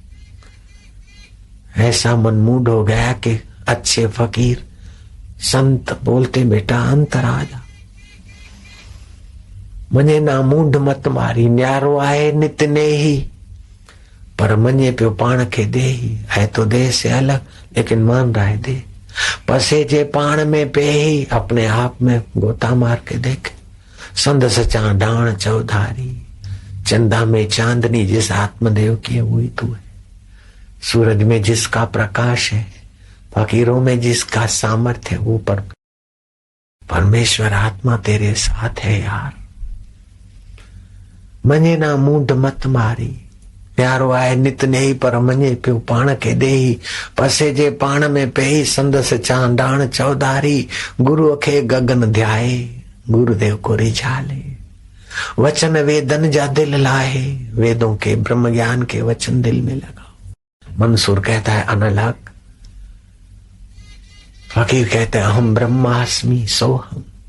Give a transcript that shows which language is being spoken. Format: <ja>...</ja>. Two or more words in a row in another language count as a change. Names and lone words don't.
<hi>ऐसा मन मूढ़ हो गया कि अच्छे फकीर संत बोलते बेटा अंतर आ जा,</hi> <sd>मने ना मूढ़ मत मारी। न्यारो आए नित ने ही पर मने प्यो पाण के दे ही।</sd> <hi>है तो देह से अलग लेकिन मान रहा है दे।</hi> <sd>पसे जे पाण में पे ही</sd> <hi>अपने आप में गोता मार के देखे।</hi> <sd>संद सचा डाण चौधारी,</sd> <hi>चंदा में चांदनी जिस आत्मदेव की है वही तू है। सूरज में जिसका प्रकाश है, फकीरों में जिसका सामर्थ्य है, वो परमेश्वर आत्मा तेरे साथ है यार।</hi> <sd>मने ना मूढ़ मत मारी। प्यारो आए नित नहीं पर मने प्यो पाण के देही। पसे जे पाण में पेही संदस चांडाण चौधारी। गुरु खे गगन ध्याए</sd> <hi>गुरुदेव को रिझाले।</hi> <sd>वचन वेदन जा दिल लाए,</sd> <hi>वेदों के ब्रह्म ज्ञान के वचन दिल में लगाओ। मंसूर कहता है अनलग, फकीर कहते हैं हम ब्रह्मास्मि सोहम।</hi>